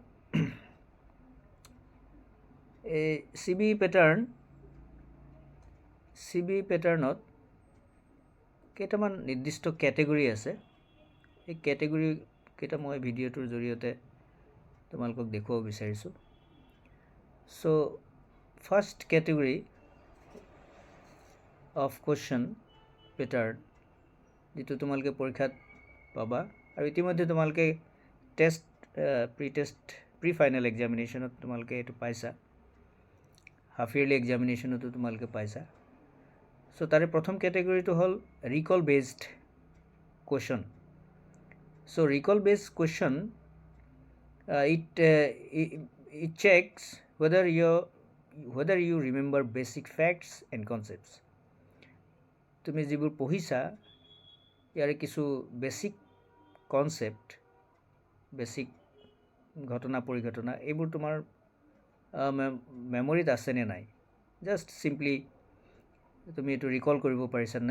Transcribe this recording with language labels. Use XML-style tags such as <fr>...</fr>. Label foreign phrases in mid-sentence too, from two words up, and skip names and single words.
<as>এই CBE প্যাটাৰ্নত কেইটামান নিৰ্দিষ্ট ক্যাটেগৰী আছে এই ক্যাটেগৰী কেইটা মই ভিডিওটোৰ জৰিয়তে তোমালোকক দেখুৱাব বিচাৰিছো</as> <en>so first category of question pattern</en> <as>যেটো তোমালোকে পৰীক্ষাত পাবা আৰু ইতিমধ্যে তোমালোকে</as> <en>test pre final</en> <as>এক্সামিনেশনত তোমালোকে এটো পাইছা</as> <en>half yearly</en> <as>এক্সামিনেশনতো তোমালোকে পাইছা so তাৰে প্ৰথম ক্যাটেগৰীটো হল</as> <en>recall based question so recall based question it checks whether you remember basic facts and concepts</en> <as>তুমি যিবোৰ পঢ়িছা ইয়াৰে কিছু</as> <en>basic concept</en> <as>বেসিক ঘটনা পৰিঘটনা এইবোৰ তোমাৰ মেমৰিত আছে নে নাই</as> <en>just simply</en> <as>তুমি এটো ৰিকল কৰিব পাৰিছা নাই</as>